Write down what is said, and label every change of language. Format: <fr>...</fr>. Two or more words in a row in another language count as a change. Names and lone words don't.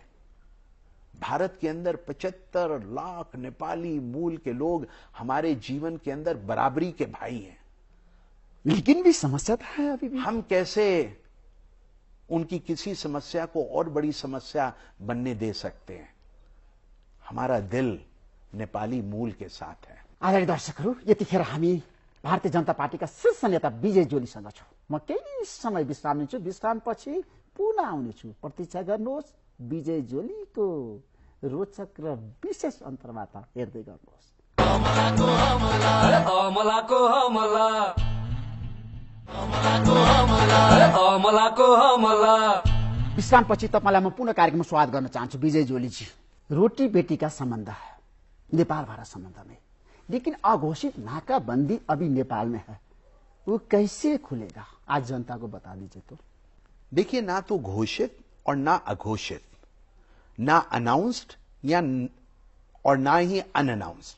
<hi>भारत के अंदर 75 लाख नेपाली मूल के लोग हमारे जीवन के अंदर बराबरी के भाई हैं। लेकिन भी समस्या है अभी भी। हम कैसे उनकी किसी समस्या को और बड़ी समस्या बनने दे सकते हैं? हमारा दिल नेपाली मूल के साथ है।</hi> <ne>आदरणीय दर्शकहरू, यतिखेर हामी भारतीय जनता पार्टीका शीर्ष नेता विजय जोलीसँग छौं। म केही समय विश्राम लिन्छु, विश्रामपछि पुनः आउनेछु। प्रतीक्षा गर्नुहोस्, विजय जोलीको रोचक र विशेष अन्तर्वार्ता हेर्दै गर्नुहोस्। अमलाको हमला, अमलाको हमला। विश्रामपछि तपाईँलाई म पुनः कार्यक्रममा स्वागत गर्न चाहन्छु। विजय जोलीजी,</ne> <hi>रोटी बेटी का संबंध है नेपाल भारत संबंध में, लेकिन अघोषित नाकाबंदी अभी नेपाल में है, वो कैसे खुलेगा? आज जनता को बता दीजिए। तो देखिए, ना तो घोषित और ना अघोषित, ना अनाउंस्ड या और ना ही अनअनाउंस्ड।</hi>